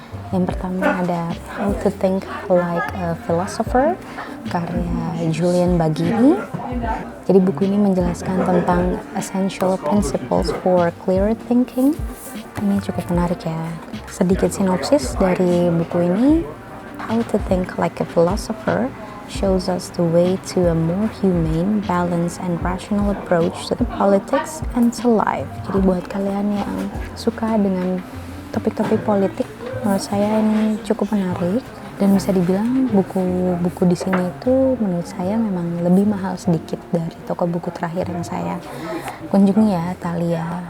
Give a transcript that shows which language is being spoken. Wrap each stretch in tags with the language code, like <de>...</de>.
<id>Yang pertama ada How to Think Like a Philosopher, karya Julian Baggini. Jadi buku ini menjelaskan tentang</id> <en>essential principles for clear thinking.</en> <id>Ini cukup menarik ya. Sedikit sinopsis dari buku ini.</id> <en>How to Think Like a Philosopher shows us the way to a more humane, balanced, and rational approach to politics and to life.</en> <id>Jadi buat kalian yang suka dengan topik-topik politik, menurut saya ini cukup menarik. Dan bisa dibilang buku-buku di sini itu menurut saya memang lebih mahal sedikit dari toko buku terakhir yang saya kunjungi ya, Thalia.</id>